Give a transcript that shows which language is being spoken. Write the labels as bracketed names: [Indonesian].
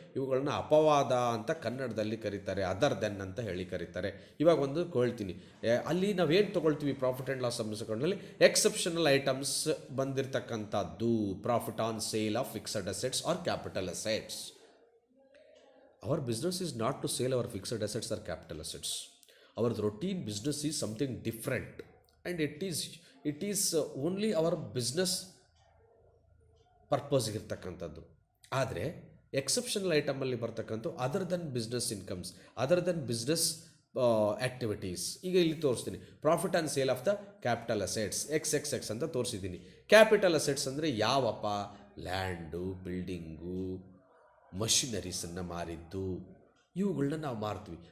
[Kannada] ಇವುಗಳನ್ನ ಅಪವಾದ ಅಂತ ಕನ್ನಡದಲ್ಲಿ ಕರೀತಾರೆ, [English] other than [Kannada] ಅಂತ ಹೇಳಿ ಕರೀತಾರೆ. ಇವಾಗ ಒಂದು ಹೇಳ್ತೀನಿ, ಅಲ್ಲಿ ನಾವೇನು ತೊಗೊಳ್ತೀವಿ ಪ್ರಾಫಿಟ್ ಆ್ಯಂಡ್ ಲಾಸ್ ಅಕೌಂಟ್ನಲ್ಲಿ? [English] exceptional items [Kannada] ಬಂದಿರತಕ್ಕಂಥದ್ದು [English] Profit on sale of fixed assets or capital assets. Our business is not to sell our fixed assets or capital assets. Our routine business is something different, and it is only our business [Kannada] ಪರ್ಪಸ್ಗಿರ್ತಕ್ಕಂಥದ್ದು. ಆದರೆ exceptional ಐಟಮಲ್ಲಿ ಬರ್ತಕ್ಕಂಥ [English] Other than business incomes, other than business activities. [Kannada] ಈಗ ಇಲ್ಲಿ ತೋರಿಸ್ತೀನಿ [English] profit and sale of the capital assets [Kannada] X ಅಂತ ತೋರಿಸಿದ್ದೀನಿ. Capital assets ಅಂದರೆ ಯಾವಪ್ಪ? Land, building, ಮಷಿನರೀಸನ್ನು ಮಾರಿದ್ದು, ಇವುಗಳನ್ನ ನಾವು ಮಾರ್ತೀವಿ.